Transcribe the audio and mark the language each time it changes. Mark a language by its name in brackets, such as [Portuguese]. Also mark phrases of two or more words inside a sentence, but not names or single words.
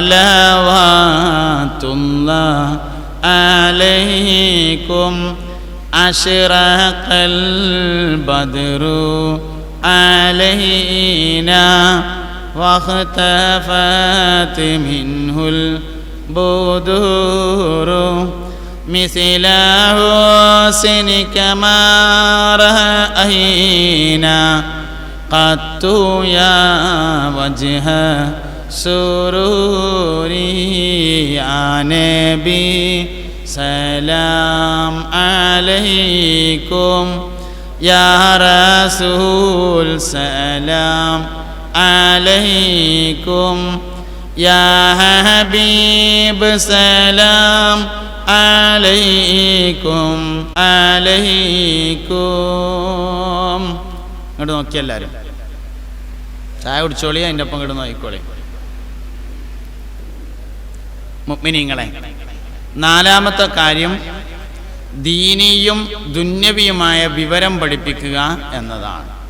[Arabic] صلوات الله عليكم، أشرق البدر علينا واختفت منه البدور مثل حسنك ما رأينا قط يا وجه سروري يا نبي سلام عليكم يا رسول سلام عليكم يا حبيب سلام عليكم عليكم. [Malayalam] ഇങ്ങോട്ട് നോക്കി എല്ലാവരും ചായ കുടിച്ചോളി, അതിൻ്റെ ഒപ്പം ഇങ്ങോട്ട് നോക്കിക്കോളി. മുഅ്മിനീങ്ങളെ, നാലാമത്തെ കാര്യം ദീനിയും ദുന്യവിയുമായ വിവരം പഠിപ്പിക്കുക എന്നതാണ്.